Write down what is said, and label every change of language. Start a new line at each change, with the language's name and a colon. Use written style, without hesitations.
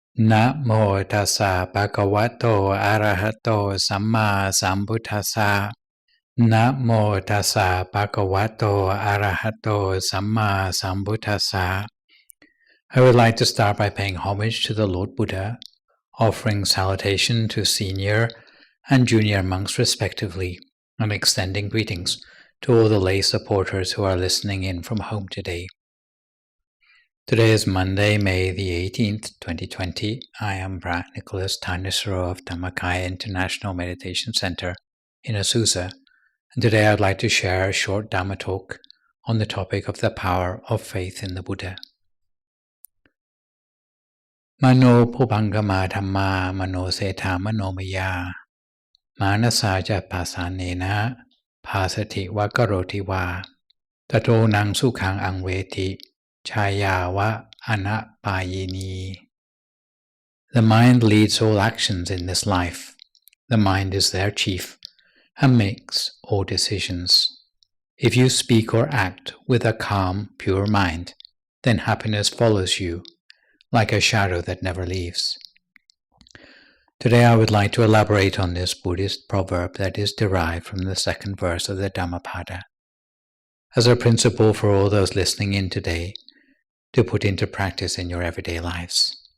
Pali: นะโมตัสสะภะคะวะโตอะระหะโตสัมมาสัมพุทธัสสะนะโมตัสสะภะคะวะโตอะระหะโตสัมมาสัมพุทธัสสะ
English: I would like to start by paying homage to the Lord Buddha, offering salutation to senior and junior monks respectively, and extending greetings to all the lay supporters who are listening in from home today. Today is Monday, May the 18th, 2020. I am Brat Nicholas Tanisaro of Dhammakaya International Meditation Center in Azusa, and today I'd like to share a short Dhamma talk on the topic of the power of faith in the Buddha.
Pali: มโนภูพังกมาธรรมามโนเศธามโนมยามานสาจะภาษาเนนะภาสติวะกโรติวาตโตนังสุขังอังเวติชายาวะอนะปายนี
English: The mind leads all actions in this life. The mind is their chief and makes all decisions. If you speak or act with a calm, pure mind, then happiness follows you.Like a shadow that never leaves. Today I would like to elaborate on this Buddhist proverb that is derived from the second verse of the Dhammapada, as a principle for all those listening in today to put into practice in your everyday lives.